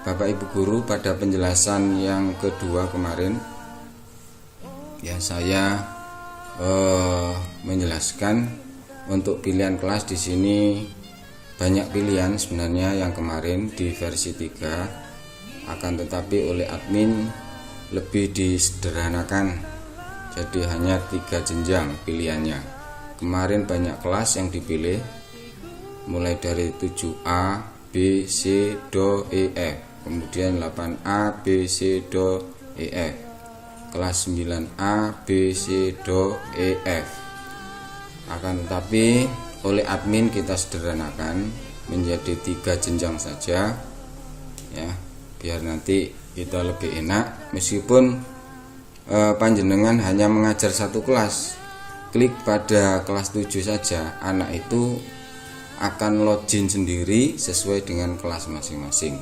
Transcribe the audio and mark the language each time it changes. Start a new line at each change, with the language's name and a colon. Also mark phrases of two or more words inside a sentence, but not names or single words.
Indonesian: Bapak Ibu guru, pada penjelasan yang kedua kemarin ya saya menjelaskan untuk pilihan kelas di sini banyak pilihan sebenarnya yang kemarin di versi 3, akan tetapi oleh admin lebih disederhanakan, jadi hanya 3 jenjang pilihannya. Kemarin banyak kelas yang dipilih, mulai dari 7A, B, C, Do, E, F, kemudian 8A, B, C, Do, E, F, kelas 9A, B, C, Do, E, F. Akan tetapi oleh admin kita sederhanakan menjadi 3 jenjang saja, ya, biar nanti kita lebih enak. Meskipun panjenengan hanya mengajar satu kelas, klik pada kelas 7 saja, anak itu akan login sendiri sesuai dengan kelas masing-masing.